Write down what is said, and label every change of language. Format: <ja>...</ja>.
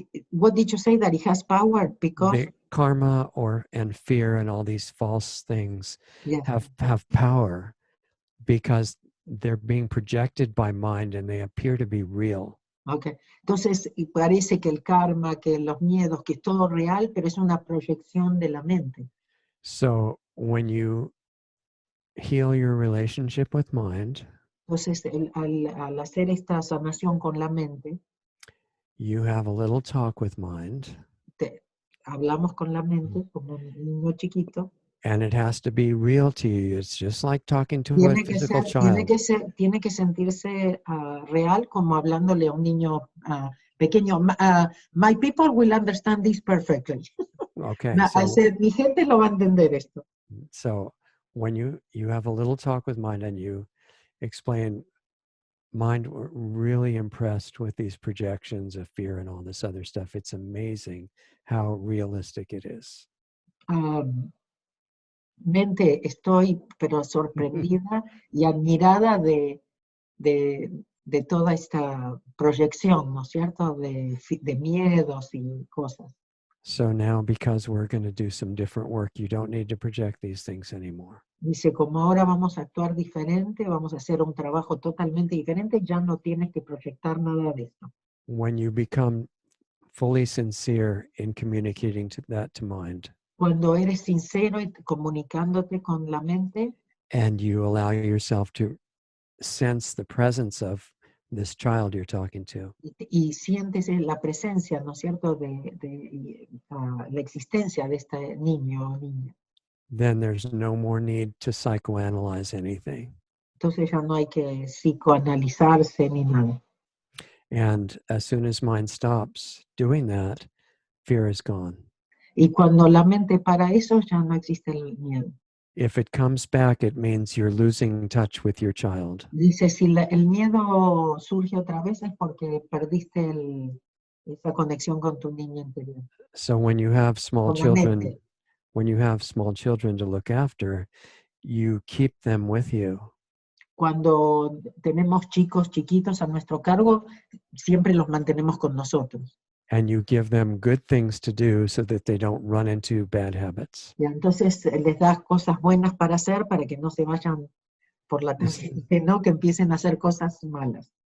<en>What did you say, that it has power? Because the karma and fear and all these false things yes. have power because they're being projected by mind and they appear to be real. Okay.</en> <es>Entonces parece que el karma, que los miedos, que es todo real, pero es una proyección de la mente.</es> <en>So when you heal your relationship with mind,</en> <es>entonces al hacer esta sanación con la mente,</es> <en>you have a little talk with mind.</en> <es>Hablamos con la mente como un niño chiquito.</es> <en>And it has to be real to you. It's just like talking to a physical child.</en> <es>Tiene que sentirse real, como hablándole a un niño pequeño.</es> <en>My people will understand this perfectly. Okay.</en> <es>Mi gente lo va a entender esto.</es> <en>So when you have a little talk with mind and you explain, mind, we're really impressed with these projections of fear and all this other stuff. It's amazing how realistic it is.</en> <es>Mente, estoy pero sorprendida y admirada de toda esta proyección, ¿no es cierto? De miedos y cosas.</es> <en>So now, because we're going to do some different work, you don't need to project these things anymore.</en> <es>Dice, como ahora vamos a actuar diferente, vamos a hacer un trabajo totalmente diferente, ya no tienes que proyectar nada de esto.</es> <en>When you become fully sincere in communicating that to mind,</en> <es>cuando eres sincero y comunicándote con la mente,</es> <en>and you allow yourself to sense the presence of this child you're talking to,</en> <es>y sientes la presencia, ¿no es cierto?, la existencia de este niño o niña.</es> <en>Then there's no more need to psychoanalyze anything.</en> <es>Entonces ya no hay que psicoanalizarse ni nada.</es> <en>And as soon as mind stops doing that, fear is gone.</en> <es>Y cuando la mente para eso, ya no existe el miedo.</es> <en>If it comes back, it means you're losing touch with your child.</en> <es>Dice, si el miedo surge otra vez es porque perdiste esa conexión con tu niña interior,</es> <en>So when you have small</en> <es>con la</es> <en>children,</en> <es>mente.</es> <en>when you have small children to look after, you keep them with you.</en> <es>Cuando tenemos chicos chiquitos a nuestro cargo, siempre los mantenemos con nosotros.</es> <en>And you give them good things to do so that they don't run into bad habits.</en> <es>¿Ya? Entonces les das cosas buenas para hacer para que no se vayan por la tangente, ¿no? Que empiecen a hacer cosas malas.</es>